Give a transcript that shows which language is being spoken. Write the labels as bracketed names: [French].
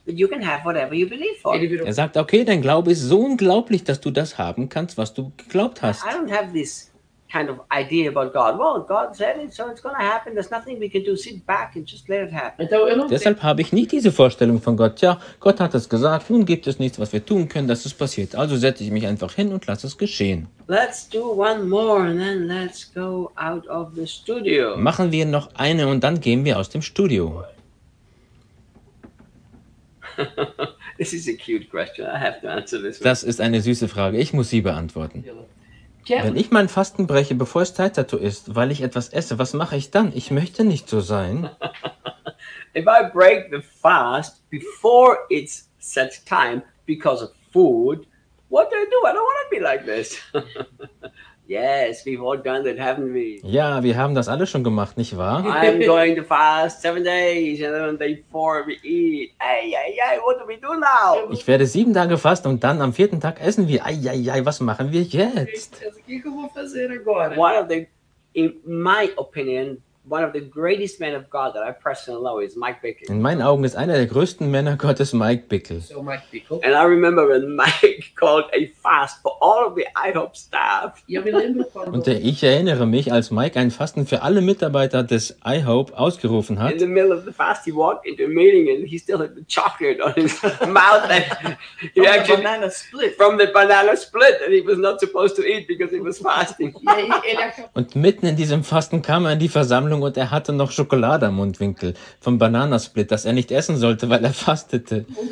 [German] Er sagt, okay, dein Glaube ist so unglaublich, dass du das haben kannst, was du geglaubt hast. [English] I don't have this kind of idea about God. Well, God said it, so it's going to happen. There's nothing we can do. Sit back and just let it happen. [German] Deshalb habe ich nicht diese Vorstellung von Gott. Ja, Gott hat es gesagt. Nun gibt es nichts, was wir tun können, dass es passiert. Also setze ich mich einfach hin und lasse es geschehen. [English] Let's do one more and then let's go out of the studio. [German] Machen wir noch eine und dann gehen wir aus dem Studio. [English] This is a cute question. I have to answer this one. [German] Das ist eine süße Frage. Ich muss sie beantworten. Wenn ich mein Fasten breche, bevor es Zeit dazu ist, weil ich etwas esse, was mache ich dann? Ich möchte nicht so sein. [English] If I break the fast before it's set time because of food, what do I do? I don't want to be like this. Yes, we've all done that, haven't we? [German] Ja, wir haben das alle schon gemacht, nicht wahr? [English] I'm going to fast 7 days and then on day 4 we eat. Ay, ay, ay, what do we do now? [German] Ich werde 7 Tage fasten und dann am 4. Tag essen wir. Ay, ay, ay, was machen wir jetzt? [English] One of the, in my opinion, one of the greatest men of God that I personally know is Mike Bickle. [German] In meinen Augen ist einer der größten Männer Gottes Mike Bickle. [English] So Mike Bickle. And I remember when Mike called a fast for all of the IHOP staff. [German] Und ich erinnere mich, als Mike ein Fasten für alle Mitarbeiter des IHOP ausgerufen hat. [English] In the middle of the fast, he walked into a meeting and he still had the chocolate on his mouth. From the banana split. From the banana split that he was not supposed to eat because he was fasting. [German] Und mitten in diesem Fasten kam er in die Versammlung. Und er hatte noch Schokolade am Mundwinkel vom Bananasplit, das er nicht essen sollte, weil er fastete.